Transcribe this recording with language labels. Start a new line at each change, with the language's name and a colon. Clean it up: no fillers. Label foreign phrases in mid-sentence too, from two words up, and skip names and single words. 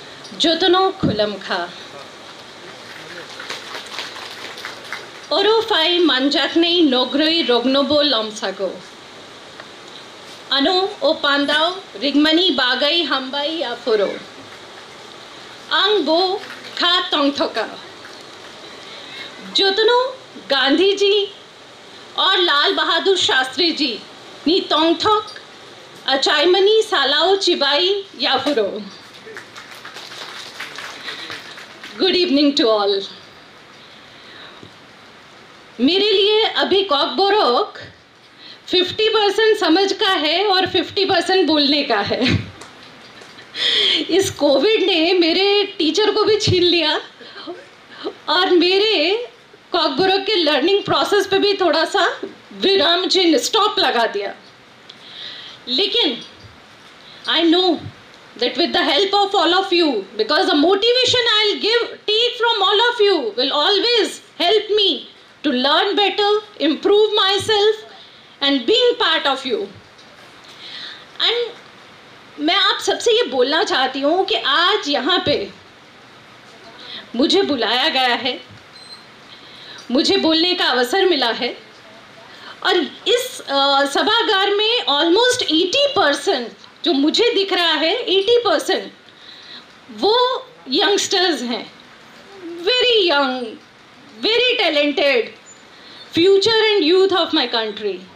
Kok Borok: Jotono Kulamka Orofai Manjaknei Nogroi Rognobo Lomsago Ano Opandao Rigmani Bagai Hambai Afuro Angbo Kha Tongthoka जोतनो गांधी जी और लाल बहादुर शास्त्री जी नी तोंगथोक अचाइमनी सालाओ चिबाई याफुरो।
English: Good evening to all.
Hindi: मेरे लिए अभी कॉकबोरोक 50% समझ का है और 50% बोलने का है। इस कोविड ने मेरे टीचर को भी छीन लिया और मेरे कॉकबोरोक के
English: learning process
Hindi: पे भी थोड़ा सा विराम चिन्ह स्टॉप लगा दिया।
English: लेकिन I know that with the help of all of you, because the motivation I'll take from all of you will always help me to learn better, improve myself and being part of you.
Hindi: And मैं आप सबसे ये बोलना चाहती हूँ कि आज यहाँ पे मुझे बुलाया गया है, मुझे बोलने का अवसर मिला है और इस सभागार में ऑलमोस्ट 80% जो मुझे दिख रहा है 80% वो यंगस्टर्स हैं,
English: very young, very talented, future and youth of my country.